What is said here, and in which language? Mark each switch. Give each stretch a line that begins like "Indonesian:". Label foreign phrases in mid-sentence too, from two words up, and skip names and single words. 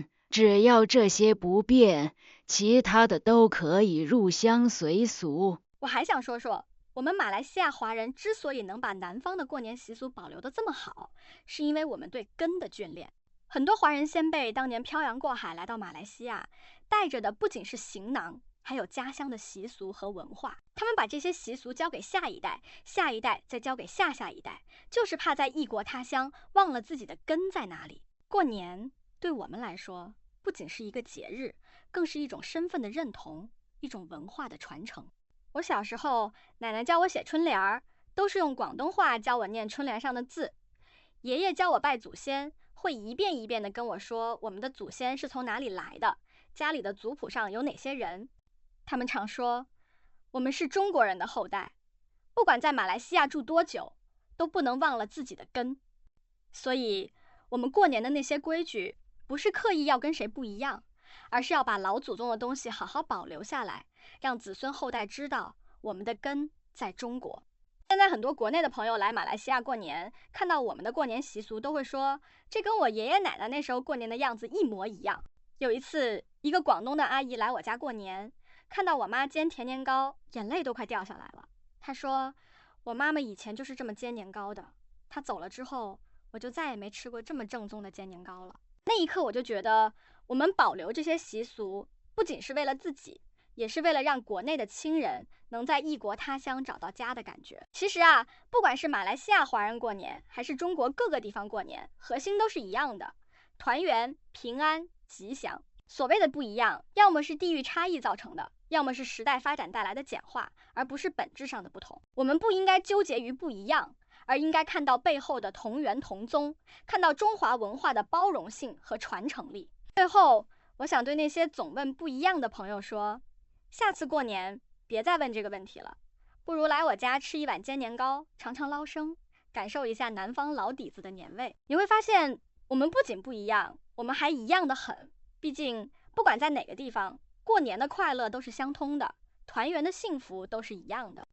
Chinese: 只要這些不變，其他的都可以入鄉隨俗。我還想說說，我們馬來西亞華人之所以能把南方的過年習俗保留得這麼好，是因為我們對根的眷戀。很多華人先輩當年漂洋過海來到馬來西亞，帶着的不僅是行囊，還有家鄉的習俗和文化。他們把這些習俗交給下一代，下一代再交給下下一代，就是怕在異國他鄉忘了自己的根在哪裡。過年對我們來說，不僅是一個節日，更是一種身份的認同，一種文化的傳承。我小時候，奶奶教我寫春聯，都是用廣東話教我念春聯上的字。爺爺教我拜祖先，會一遍一遍地跟我說我們的祖先是從哪裡來的，家裡的族譜上有哪些人。他們常說，我們是中國人的後代，不管在馬來西亞住多久，都不能忘了自己的根。所以，我們過年的那些規矩，不是刻意要跟誰不一樣，而是要把老祖宗的東西好好保留下來，讓子孫後代知道我們的根在中國。現在很多國內的朋友來馬來西亞過年，看到我們的過年習俗都會說，這跟我爺爺奶奶那時候過年的樣子一模一樣。有一次，一個廣東的阿姨來我家過年，看到我媽煎甜年糕，眼淚都快掉下來了。她說，我媽媽以前就是這麼煎年糕的，她走了之後，我就再也沒吃過這麼正宗的煎年糕了。那一刻我就覺得，我們保留這些習俗，不僅是為了自己，也是為了讓國內的親人能在異國他鄉找到家的感覺。其實啊，不管是馬來西亞華人過年，還是中國各個地方過年，核心都是一樣的，團圓、平安、吉祥。所謂的不一樣，要麼是地域差異造成的，要麼是時代發展帶來的簡化，而不是本質上的不同。我們不應該糾結於不一樣，而應該看到背後的同源同宗，看到中華文化的包容性和傳承力。最後，我想對那些總問不一樣的朋友說，下次過年別再問這個問題了， 不如来我家吃一碗煎年糕，尝尝捞生，感受一下南方老底子的年味。你会发现，我们不仅不一样，我们还一样的很。毕竟，不管在哪个地方，过年的快乐都是相通的，团圆的幸福都是一样的。